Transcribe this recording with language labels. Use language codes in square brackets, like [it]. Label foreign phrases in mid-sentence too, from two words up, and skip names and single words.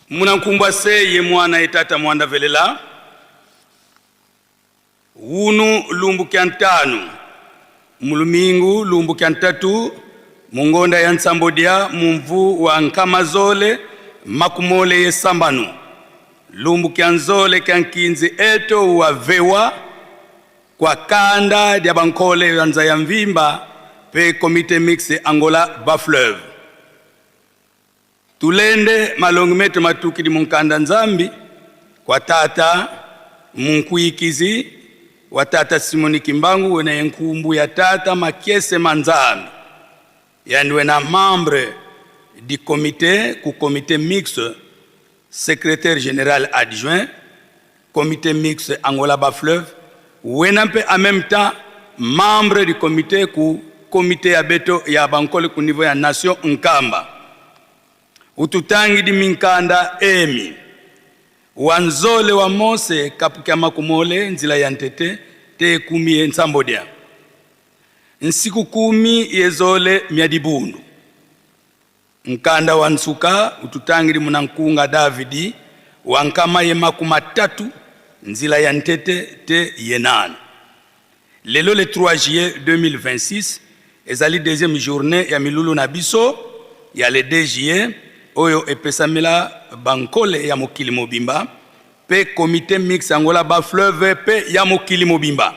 [kg] Munankumbwa se ye mwana etata mwanda velela. Wunu lumbu kiantanu. Mulumingu lumbu kiantatu. Mungonda ya Nsambodia mumvu wa Nkamazole makumole ye sambanu. Lumbu kianzole kiankinzi eto wa vewa. Kwa kanda dia bankole yanza ya mvimba pe [fr] komite mixe [kg] Angola Bafleuve. Tulende malongmete matuki di munkanda nzambi kwa tata munkuikizi wa tata Simoni Kimbangu wena yenkumbu ya tata Makiese Manzambi. Yani wena [fr] membre du comité ku comité mixte secrétaire général adjoint comité mixte Angola Bafleuve. [kg] Wenampe [fr] en même temps membre du comité [kg] ku comité ya beto ya bankole ku niveau ya nation Nkamba. Ututangi di minkanda emi. Wanzole wa Mose kapukia makumole nzila ya Ntete te kumi Nsambodia. Nsiku 10 yezole miadibundu. Nkanda wansuka ututangi di munankunga Davidi wankama ye makumatatu nzila ya Ntete te yenan. [ln] Lelo [fr] le 3 juillet [ln] 2026 ezali [fr] deuxième journée [ln] ya milulu na biso ya [fr] le 2 juillet [ln] oyo epesamela bankole ya mokili mobimba pe [fr] comité mix [ln] Angola Bafleuve pe ya mokili mobimba.